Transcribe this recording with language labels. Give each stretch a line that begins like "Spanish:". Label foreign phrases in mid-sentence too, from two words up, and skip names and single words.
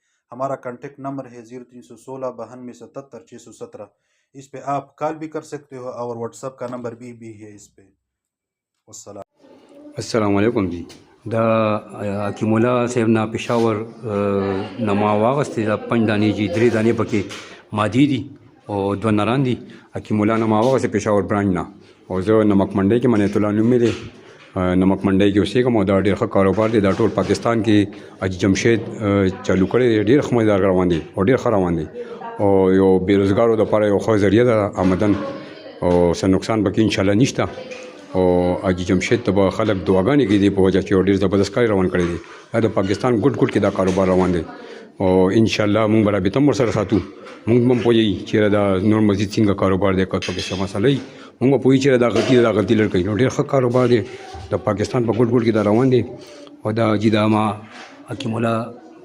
Urdu: ہمارا کانٹیکٹ نمبر ہے 0316 92 77 617۔ اس پہ آپ کال بھی کر سکتے ہو، اور واٹس ایپ کا نمبر بھی ہے اس پہ۔
Pashto: السلام علیکم جی، دا حکیم اللہ صاحب نا پشاور نما واغستی دا 5 دانی جی 3 دانی پکې مادی دي او 2 نران دي۔ حکیم اللہ نما واغستی پشاور برانچ نا، او زه نمک منډۍ کې عنایت الله نوم مې دی، نمک منډۍ کې اوسېږم، او دا ډېر ښه کاروبار دی، دا ټول پاکستان کې حاجي جمشید چالو کړی دی، ډېر ښه مزدار روان دی او ډېر ښه روان دی، او یو بېروزګارو دپاره یو ښه ذریعه ده آمدن، او څه نقصان پکې انشاءالله نشته، او حاجي جمشید ته به خلک دعاګانې کوي په وجه چې یو ډېر زبردست کار روان کړی دی، دا د پاکستان ګوټ کې دا کاروبار روان دی، او انشاءالله مونږ به رابطه هم ورسره ساتو، مونږ به هم پوهېږي چېرې دا نور مزید څنګه کاروبار دی، که پکې څه مسله وي مونږ به پوهېږي چېرې دا غلطي ده، دا غلطي لرې کوي، نو ډېر ښه کاروبار دی، د پاکستان په ګوټ کې دا روان دی، او دا حاجي دا ما حکیم الله